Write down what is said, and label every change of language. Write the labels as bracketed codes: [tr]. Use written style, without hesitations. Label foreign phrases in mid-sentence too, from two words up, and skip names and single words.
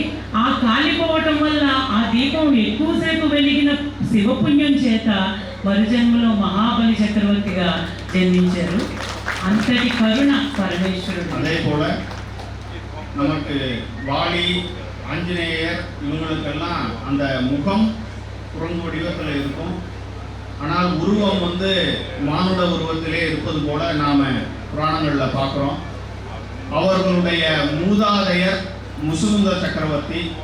[te] ఆ కాలిపోవటం వల్ల ఆ దీపం ఎక్కువసేపు వెలిగిన శివపుణ్యం చేత మరుజన్మలో మహాబలి చక్రవర్తిగా జన్మించారు. అంతటి కరుణ పరమేశ్వరుడు. [ta] அதே போல நமக்கு வாலி, ஆஞ்சநேயர் இவங்களுக்கெல்லாம் அந்த முகம் குரங்கு வடிவத்தில் இருக்கும். ஆனால் உருவம் மானுட உருவத்திலே இருப்பது போல நாம் புராணங்களில் பார்க்குறோம். அவர்களுடைய மூதாதையர் முசுகுந்த சக்கரவர்த்தி.